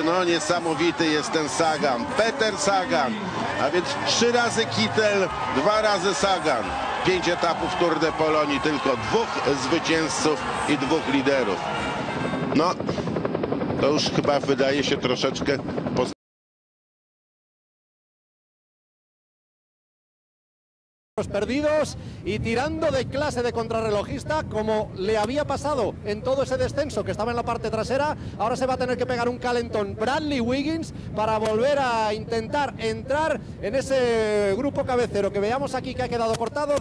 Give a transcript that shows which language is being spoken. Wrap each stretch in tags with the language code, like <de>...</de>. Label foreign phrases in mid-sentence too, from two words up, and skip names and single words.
<pl>No, niesamowity jest ten Sagan. Peter Sagan, a więc 3 razy Kittel, 2 razy Sagan. 5 etapów Tour de Polonii, tylko 2 zwycięzców i 2 liderów. No, to już chyba wydaje się troszeczkę...</pl> <es>perdidos y tirando de clase de contrarrelojista como le había pasado en todo ese descenso que estaba en la parte trasera. Ahora se va a tener que pegar un calentón Bradley Wiggins para volver a intentar entrar en ese grupo cabecero que veamos aquí que ha quedado cortado.</es>